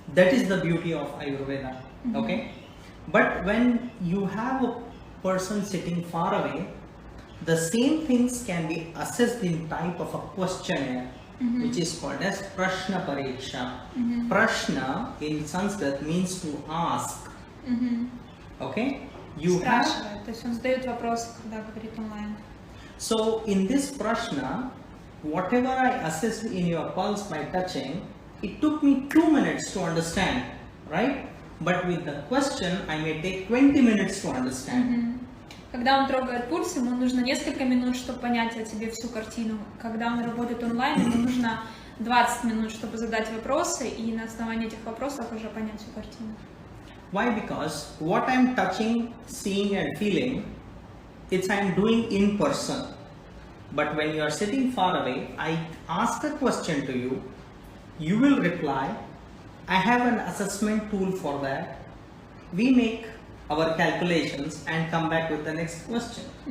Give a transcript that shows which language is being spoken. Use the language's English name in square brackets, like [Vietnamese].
[English] That is the beauty of Ayurveda. Okay? But when you have a person sitting far away, the same things can be assessed in type of a questionnaire, which is called as Prashna Pariksha. Prashna in Sanskrit means to ask. Okay? You have. [Russian] То есть он задает вопросы, когда говорит онлайн. [English] So in this Prashna, whatever I assessed in your pulse by touching, it took me 2 minutes to understand, right? But with the question, I may take 20 minutes to understand. [Russian] Когда он трогает пульс, ему нужно несколько минут, чтобы понять о тебе всю картину. Когда он работает онлайн, ему нужно 20 минут, чтобы задать вопросы, и на основании этих вопросов уже понять всю картину. [English] Why? Because what I'm touching, seeing and feeling, it's I'm doing in person. But when you are sitting far away, I ask a question to you, you will reply. I have an assessment tool for that. We make our calculations and come back with the next question.